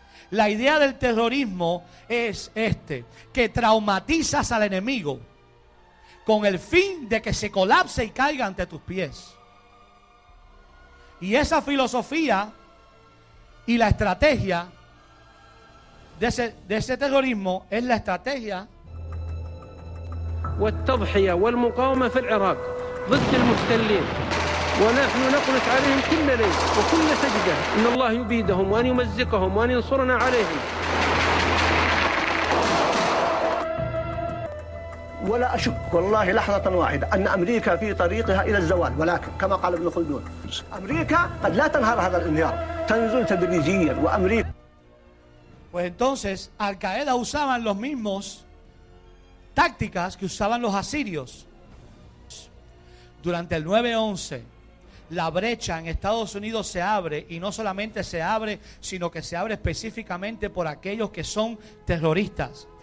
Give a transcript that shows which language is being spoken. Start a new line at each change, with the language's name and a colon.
Spanish: La idea del terrorismo es que traumatizas al enemigo con el fin de que se colapse y caiga ante tus pies. Y esa filosofía y la estrategia de ese terrorismo es la estrategia
Arabic: والتضحية والمقاومة في العراق ضد المحتلين ونحن نقنت عليهم كل ليل وكل سجدة إن الله يبيدهم وأن يمزقهم وأن ينصرنا عليهم. ولا أشك والله لحظة واحدة أن أمريكا في طريقها إلى الزوال، ولكن كما قال ابن خلدون أمريكا قد لا تنهار هذا الانهيار، تنزل تدريجيا. وأمريكا
Spanish: Pues entonces Al Qaeda usaban los mismos tácticas que usaban los asirios. Durante el 9/11 la brecha en Estados Unidos se abre, y no solamente se abre, sino que se abre específicamente por aquellos que son terroristas.